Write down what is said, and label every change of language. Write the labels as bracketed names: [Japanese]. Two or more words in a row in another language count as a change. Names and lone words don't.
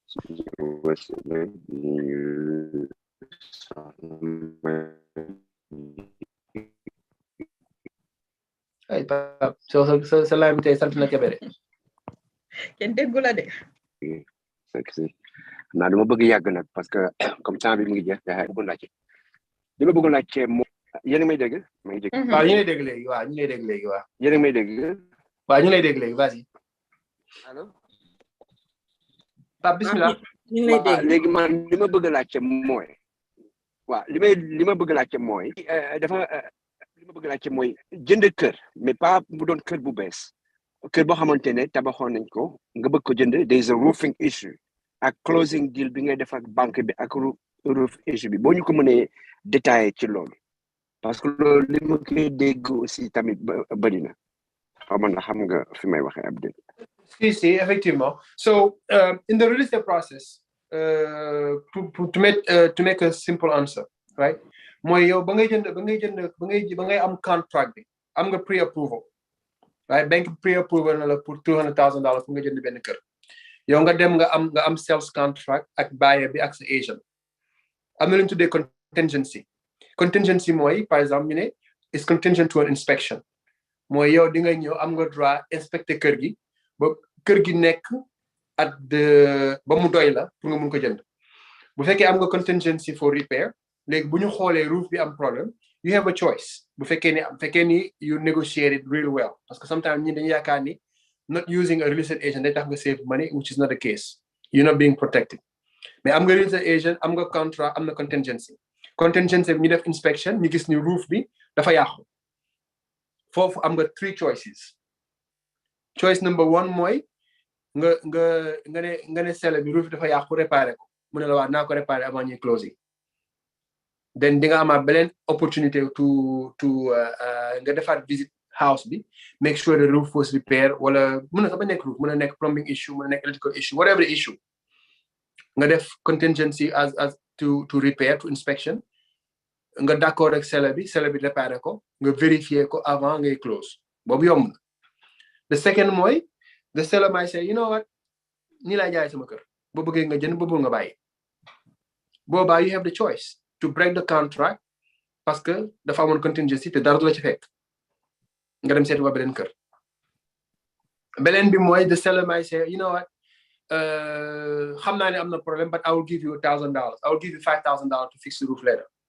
[Wolof] ay Pape sa laaj bi tey sant na Kébé de. kenn déggu la de. naa dama bëgg yàgg nag [French] parce que comme [Wolof] temps bi mu ngi jeex dafa bëggoon laajte li ma bëggoon laajte moom yéen a may dégg may dégg waaw ñu lay dégg léegi waaw ñu lay dégg léegi waaw yéen a may dégg waaw ñu lay dégg léegi vas-y allo Pape bismillah ñu lay dégg léegi man li ma bëgg laajte mooy waaw li ma bëgg laajte mooy dafa li ma bëgg laajte mooy jënd kër [French] mais pas [Wolof] bu doon kër bu bees kër boo xamante ne tabaxoon nañ ko nga bëgg ko jënd [English] there is a roofing issue [Wolof] ak [English] closing deal [Wolof] bi ngay def ak banque bi ak [English] roof issue [Wolof] bi boo ñu ko mënee détaillé ci loolu parce que loolu li ma koy dégg aussi tamit bëri na xaw ma xam nga fi may waxee Abdel. [French] Si, effectivement. [English] So in the real estate process, to make a simple answer, right? [Wolof] Mooy yow ba ngay am contract bi am nga pre-approval, right? Bank pre-approval na la pour $200,000 pour nga jënd benn kër. Yow nga dem nga am sales contract ak buyer bi ak sa agent. Am na lu ñu tuddee contingency. Contingency mooy [French] par exemple [Wolof] ñu ne [English] is contingent to an inspection. [Wolof] Mooy yow di nga ñëw am nga droit inspecter kër gi ba kër gi nekk ba mu doy la pour nga mun ko jënd. Bu fekkee am nga contingency for repair léegi bu ñu xoolee roof bi am problème [English] you have a choice. [Wolof] Bu fekkee ni [English] you negotiate it really well [French] parce que [Wolof] sometimes ñi dañu yaakaar ni [English] not using a real estate agent [Wolof] day tax nga [English] save money which is not the case. You're not being protected. [Wolof] Mais am nga [English] real estate agent [Wolof] am nga contract am na contingency bi ñu def inspection ñu gis ni roof bi dafa yàqu foofu am nga [English] 3 choices. Choice number 1 [Wolof] mooy nga ne seller bi roof dafa yàqu réparer ko mu ne la waa naa ko réparer avant ñuy closing. Then di nga amaat beneen opportunité to nga defaat visit house bi [English] make sure the roof was repaired [Wolof] wala mën na sax ba nekk roof mën na nekk [English] plumbing issue [Wolof] mën na nekk [English] electrical issue whatever the issue [Wolof] nga def contingency [English] as to repair to inspection [Wolof] nga d'accord ak seller bi réparer ko nga vérifier ko avant ngay close boobu yomb na. [English] The second [Wolof] mooy [English] the seller might say you know what [Wolof] nii laa jaay sama kër boo bëggee nga jënd boo bëgg nga bàyyi boobaa [English] you have the choice to break the contract [French] parce que [Wolof] dafa amoon contingency te dara du la ci fekk nga dem seeti waa beneen kër. Beneen bi mooy [English] the seller might say you know what [Wolof] xam naa ne am na problème [English] but I will give you $1,000 I will give you $5,000 to fix the roof later.